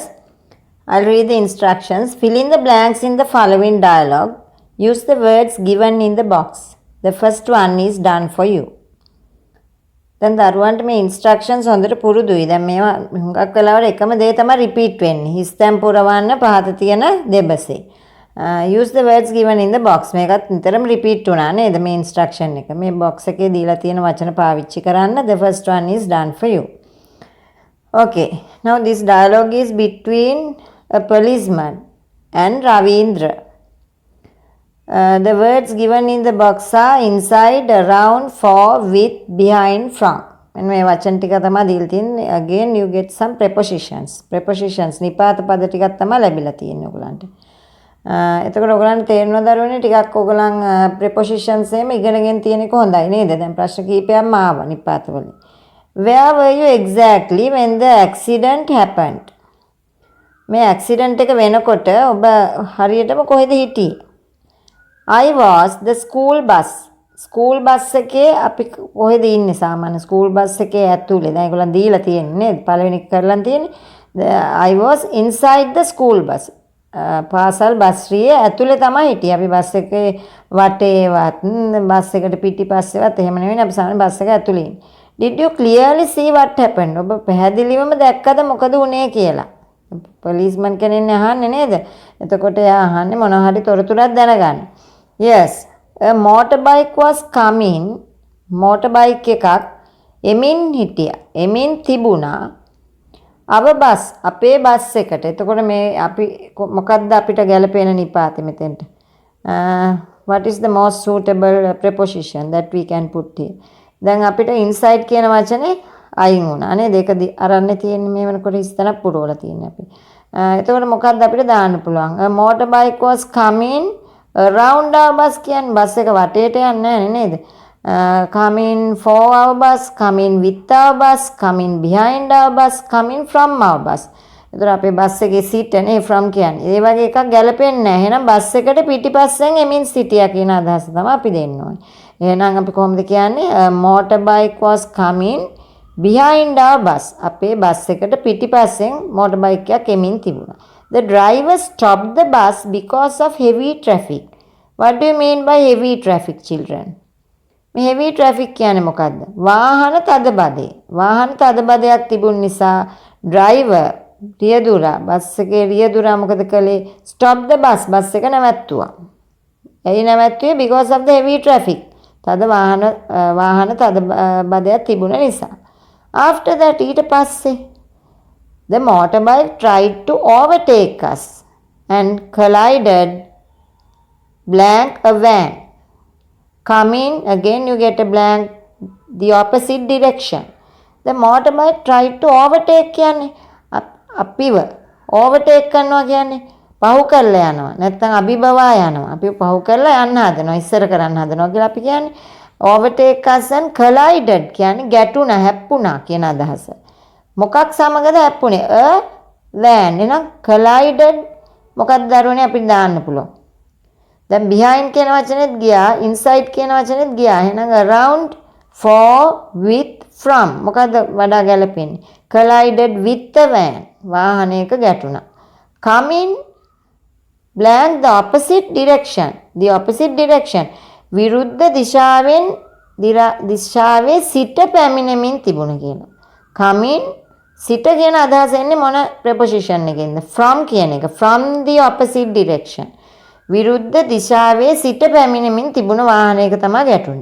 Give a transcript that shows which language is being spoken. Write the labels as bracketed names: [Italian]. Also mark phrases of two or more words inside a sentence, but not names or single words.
[English] I'll read the instructions. Fill in the blanks in the following dialogue. Use the words given in the box. The first one is done for you. [Sinhala] දැන් දරුවන්ට මේ ඉන්ස්ට්‍රක්ෂන්ස් හොඳට පුරුදුයි. දැන් මේවා හුඟක් වෙලාවට එකම දේ තමයි රිපීට් වෙන්නේ. හිස්තැන් පුරවන්න පහත තියෙන දෙබසේ. [English] use the words given in the box. [Sinhala] මේකත් නිතරම රිපීට් වුණා නේද මේ ඉන්ස්ට්‍රක්ෂන් එක. මේ box එකේ දීලා තියෙන වචන පාවිච්චි කරන්න. [English] The first one is done for you. Okay. Now this dialogue is between a policeman and Ravindra. The words given in the box are inside, around, for, with, behind, from. [Sinhala] And මේ වචන ටික තමයි දීලා තියෙන්නේ. [English] Again you get some prepositions. [Sinhala] Prepositions නිපාත පද ටිකක් තමයි ලැබිලා තියෙන්නේ ඔයගලන්ට. එතකොට ඔයගලන්ට තේරෙනවද දරුවනේ ටිකක් ඔයගලන් prepositions එහෙම ඉගෙනගෙන තියෙන එක හොඳයි නේද? දැන් ප්‍රශ්න කීපයක්ම ආවා නිපාත වලින්. [English] Where were you exactly when the accident happened? [Sinhala] මේ accident එක වෙනකොට ඔබ හරියටම කොහෙද හිටියේ? [English] I was the school bus. School bus [Sinhala] එකේ අපි කොහෙද ඉන්නේ සාමාන්‍ය school bus එකේ ඇතුලේ. දැන් ඒගොල්ලන් දීලා තියෙන්නේ නේද? පළවෙනි කරලා තියෙන්නේ. [English] I was inside the school bus. [Sinhala] පාසල් බස්රියේ ඇතුලේ තමයි හිටියේ. අපි බස් එකේ වටේවත් බස් එකට පිටිපස්සේවත් එහෙම නෙවෙයි අපි සාමාන්‍ය බස් එක ඇතුලේ ඉන්නේ. [English] Did you clearly see what happened? [Sinhala] ඔබ පැහැදිලිවම දැක්කද මොකද වුනේ කියලා? policeman කෙනෙක් අහන්නේ නේද? එතකොට එයා අහන්නේ මොනවා හරි තොරතුරක් දැනගන්න. [English] Yes, a motorbike was coming. [Sinhala] Motorbike එකක් එමින් හිටියා. එමින් තිබුණා. [English] our bus [Sinhala] අපේ බස් එකට. එතකොට මේ අපි මොකක්ද අපිට ගැලපෙන නිපාතේ මෙතෙන්ට? [English] What is the most suitable preposition that we can put here? [Sinhala] දැන් අපිට inside කියන වචනේ අයින් වුණා නේද? ඒක අරන්නේ තියෙන්නේ මේ වෙනකොට ඉස්තනක් පුරවලා තියෙන්නේ අපි. එතකොට මොකක්ද අපිට දාන්න පුළුවන්? [English] A motorbike was coming around our bus [Sinhala] කියන්නේ බස් එක වටේට යන්නේ නැහැ නේද? [English] Coming for our bus, coming with our bus, coming behind our bus, coming from our bus. [Sinhala] එතකොට අපේ බස් එකේ seat නේ from කියන්නේ. ඒ වගේ එකක් ගැලපෙන්නේ නැහැ. එහෙනම් බස් එකට පිටිපස්සෙන් එමින් සිටියා කියන අදහස තමයි අපි දෙන්න ඕනේ. එහෙනම් අපි කොහොමද කියන්නේ? [English] motorbike was coming behind our bus. [Sinhala] අපේ බස් එකට පිටිපස්සෙන් motorbike එකක් එමින් තිබුණා. [English] The driver stopped the bus because of heavy traffic. What do you mean by heavy traffic, children? [Sinhala] මේ [English] heavy traffic [Sinhala] කියන්නේ මොකද්ද? වාහන තදබදය. වාහන තදබදයක් තිබුණ නිසා driver රියදුරා බස් එකේ රියදුරා මොකද කළේ? [English] stop the bus. [Sinhala] බස් එක නැවැත්තුවා. ඇයි නැවැත්තුවේ? [English] because of the heavy traffic. [Sinhala] තද වාහන තදබදයක් තිබුණ නිසා. [English] After that [Sinhala] ඊට පස්සේ [English] the motorbike tried to overtake us and collided blank a van. Coming, again you get a blank, the opposite direction. The motorbike tried to overtake [Sinhala] කියන්නේ අපිව overtake කරනවා කියන්නේ පහු කරලා යනවා. නැත්නම් අභිබවා යනවා. අපි පහු කරලා යන්න හදනවා. ඉස්සර කරන්න හදනවා කියලා අපි කියන්නේ. [English] overtake us and collided [Sinhala] කියන්නේ ගැටුණා, හැප්පුණා කියන අදහස. මොකක් සමගද හැප්පුණේ? [English] a van. [Sinhala] එහෙනම් collided මොකක්ද දරුවනේ අපිට දාන්න පුළුවන්. දැන් behind කියන වචනේත් ගියා, inside කියන වචනේත් ගියා. එහෙනම් [English] around, for, with, from [Sinhala] මොකද්ද වඩා ගැලපෙන්නේ? [English] collided with the van. [Sinhala] වාහනයක ගැටුණා. [English] coming blank the opposite direction. The opposite direction. [Sinhala] විරුද්ධ දිශාවේ සිට පැමිණෙමින් තිබුණ කියලා. coming සිට කියන අදහස එන්නේ මොන preposition එකෙන්ද? from කියන එක. [English] from the opposite direction. [Sinhala] විරුද්ධ දිශාවේ සිට පැමිණෙමින් තිබුණ වාහනයක තමයි ගැටුනේ.